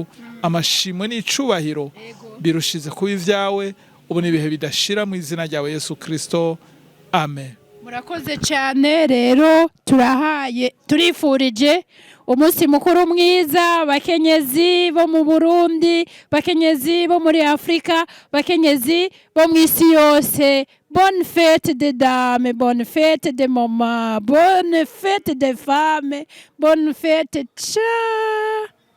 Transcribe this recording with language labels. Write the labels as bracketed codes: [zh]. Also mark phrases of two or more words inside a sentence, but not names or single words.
[rn] Amashimwe n'icubahiro birushize kuba ivyawe, ubu n'ibihe bidashira, mu izina ryawe Yesu Kristo, amen. Murakoze cyane. Rero turifurije umunsi mukuru mwiza bakenyezi bo mu Burundi, bakenyezi bo muri Afrika, bakenyezi bo mu isi yose. [fr] Bonne fête des dames, bonne fête des mamans, bonne fête des femmes, bonne fête. Ciao.